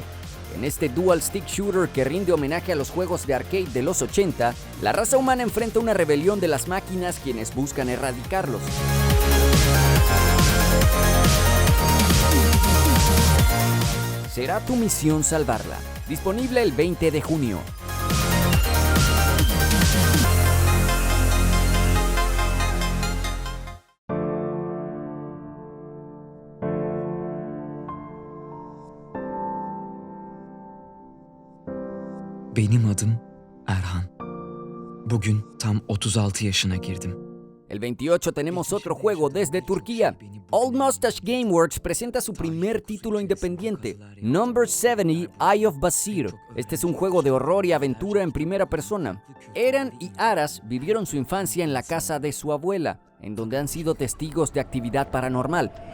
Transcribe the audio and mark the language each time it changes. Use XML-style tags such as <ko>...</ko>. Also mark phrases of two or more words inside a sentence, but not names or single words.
<es>En este</es> <en>dual stick shooter</en> <es>que rinde homenaje a los juegos de arcade de los 80, la raza humana enfrenta una rebelión de las máquinas quienes buscan erradicarlos. Será tu misión salvarla. Disponible el 20 de junio.</es> <tr>Benim adım Erhan. Bugün tam 36 yaşına girdim.</tr> <es>El 28 tenemos otro juego desde Turquía. Old Mustache Gameworks presenta su primer título independiente, Number 70 Eye of Basir. Este es un juego de horror y aventura en primera persona. Eren y Aras vivieron su infancia en la casa de su abuela, en donde han sido testigos de actividad paranormal.</es>